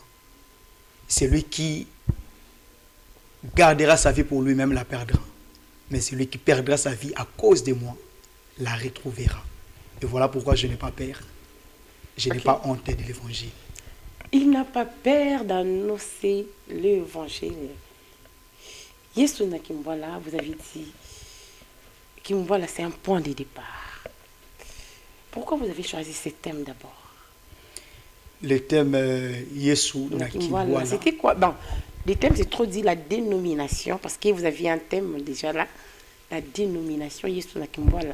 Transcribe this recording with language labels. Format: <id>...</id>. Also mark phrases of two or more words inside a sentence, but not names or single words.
<fr>Celui qui gardera sa vie pour lui-même la perdra. Mais celui qui perdra sa vie à cause de moi la retrouvera. Et voilà pourquoi je n'ai pas peur. Je n'ai pas honte de l'évangile. Il n'a pas peur d'annoncer l'évangile. Yesu na Kimwala, vous avez dit, Kimwala c'est un point de départ. Pourquoi vous avez choisi ce thème d'abord? Le thème Yesu na Kimwala. C'était quoi? Bon, le thème c'est trop dit la dénomination, parce que vous aviez un thème déjà là, la dénomination Yesu na Kimwala.</fr>